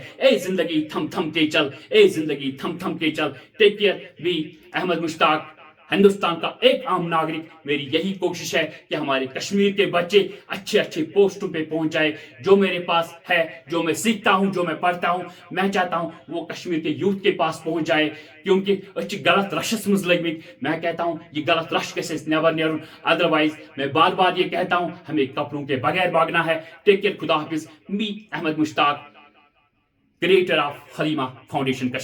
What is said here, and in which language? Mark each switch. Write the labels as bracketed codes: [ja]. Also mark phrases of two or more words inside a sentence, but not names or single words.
[ur] اے زندگی تھم کے چل اے زندگی تھم کے چل [en] take care [ur] بھی احمد مشتاق ہندوستان کا ایک عام ناگرک میری یہی کوشش ہے کہ ہمارے کشمیر کے بچے اچھے پوسٹوں پہ پہنچ جائے جو میرے پاس ہے جو میں سیکھتا ہوں جو میں پڑھتا ہوں میں چاہتا ہوں وہ کشمیر کے یوتھ کے پاس پہنچ جائے کیونکہ [ks] غلط رشس مز لگمت [ur] میں کہتا ہوں یہ [ks] غلط رش گھس نبر نیرن [ur] ادروائز میں بار یہ کہتا ہوں ہمیں کپڑوں کے بغیر بھاگنا ہے [en] take care [ur] خدا حافظ می احمد مشتاق [en] creator of [ur] حلیمہ فاؤنڈیشن کشمیر